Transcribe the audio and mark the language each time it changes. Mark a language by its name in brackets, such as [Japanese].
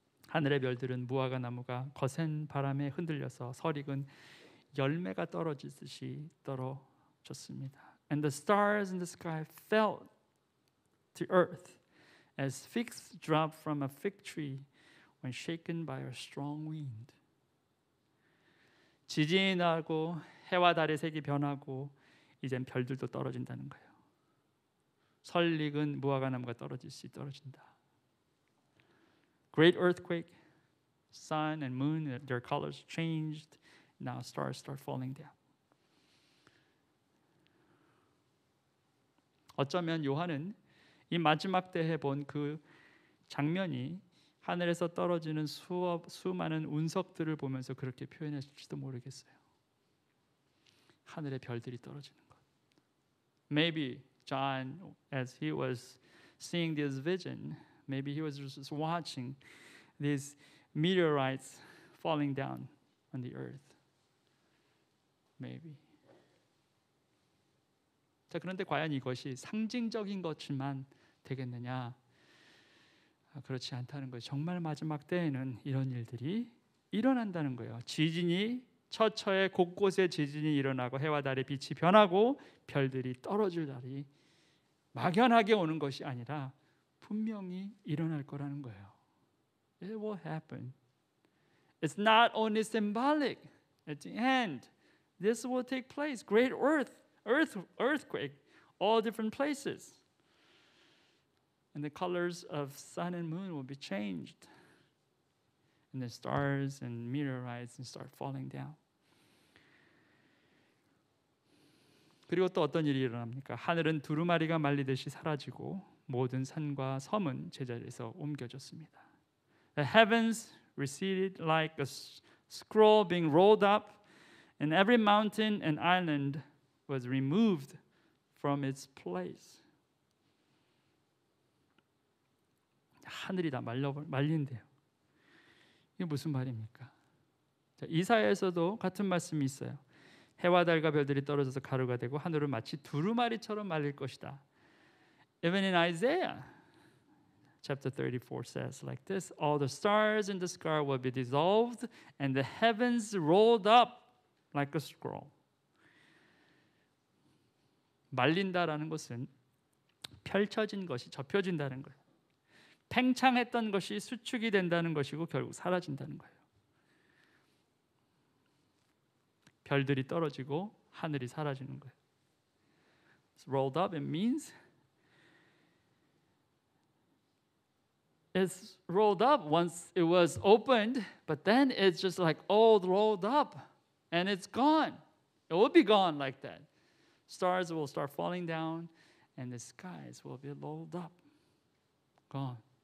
[Korean] 하늘의 별들은 무화과 나무가 거센 바람에 흔들려서 설익은 열매가 떨어지듯이 떨어졌습니다. [English] And the stars in the sky fell to earth as figs drop from a fig tree when shaken by a strong wind. [Korean] 지진이 나고 해와 달의 색이 변하고 이젠 별들도 떨어진다는 거예요. 설익은 무화과 나무가 떨어지듯이 떨어진다. [English] Great earthquake, sun and moon, their colors changed. Now stars start falling down. [Korean] 어쩌면 요한은 이 마지막 때에 본 그 장면이 하늘에서 떨어지는 수많은 운석들을 보면서 그렇게 표현했을지도 모르겠어요. 하늘의 별들이 떨어지는 것. [English] Maybe John, as he was seeing this vision, maybe he was just watching these meteorites falling down on the earth. Maybe. [Korean] 자, 그런데 과연 이것이 상징적인 것만 되겠느냐? 그렇지 않다는 거예요. 정말 마지막 때에는 이런 일들이 일어난다는 거예요. 지진이 처처에 곳곳에 지진이 일어나고 해와 달의 빛이 변하고 별들이 떨어질 날이 막연하게 오는 것이 아니라 분명히 일어날 거라는 거예요. [English] It will happen. It's not only symbolic. At the end, this will take place. Great earthquake, all different places. And the colors of sun and moon will be changed. And the stars and meteorites and start falling down. [Korean] 그리고 또 어떤 일이 일어납니까? 하늘은 두루마리가 말리듯이 사라지고 모든 산과 섬은 제자리에서 옮겨졌습니다. [English] The heavens receded like a scroll being rolled up, and every mountain and island was removed from its place. [Korean] 하늘이 다 말린대요. 이게 무슨 말입니까? 자, 이사야에서도 같은 말씀이 있어요. 해와 달과 별들이 떨어져서 가루가 되고 하늘은 마치 두루마리처럼 말릴 것이다. [English] Even in Isaiah chapter 34 says like this, all the stars in the sky will be dissolved and the heavens rolled up like a scroll. [Korean] 말린다라는 것은 펼쳐진 것이 접혀진다는 거예요. 팽창했던 것이 수축이 된다는 것이고 결국 사라진다는 거예요. 별들이 떨어지고 하늘이 사라지는 거예요. [English] It's rolled up, it means it's rolled up once it was opened, but then it's just like all rolled up and it's gone. It will be gone like that. Stars will start falling down and the skies will be rolled up. Gone.